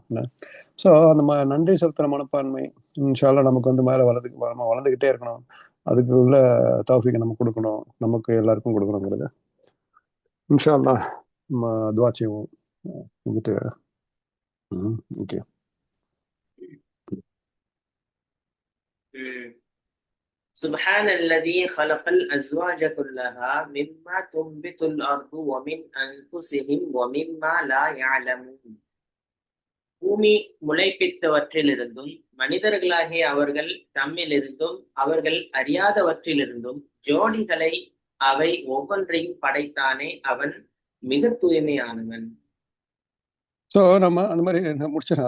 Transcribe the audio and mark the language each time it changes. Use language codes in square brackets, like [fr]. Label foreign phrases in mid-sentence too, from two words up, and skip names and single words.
[ta] என்ன ஸோ நம்ம நன்றி செலுத்துற மனப்பான்மை [ar] إن شاء الله [ta] நமக்கு வந்து மேலே வளர்ந்துகிட்டே இருக்கணும். அதுக்கு உள்ள தௌஃபீக் நம்ம கொடுக்கணும், நமக்கு எல்லாருக்கும் கொடுக்கணுங்கிறது [ar] إن شاء الله [ta] நம்ம துஆ செய்வோம். ஓகே. [ar] سبحان الذي خلق الأزواج كلها مما تنبت الأرض ومن أنفسهم ومما لا يعلمون. [ta] பூமி முளைப்பித்தவற்றிலிருந்தும் மனிதர்களாகிய அவர்கள் தம்மிலிருந்தும் அவர்கள் அறியாதவற்றிலிருந்தும் ஜோடிகளை அவை ஒவ்வொன்றையும் படைத்தானே, அவன் மிக தூய்மையானவன். ஸோ நம்ம அந்த மாதிரி முடிச்சிடலாம்.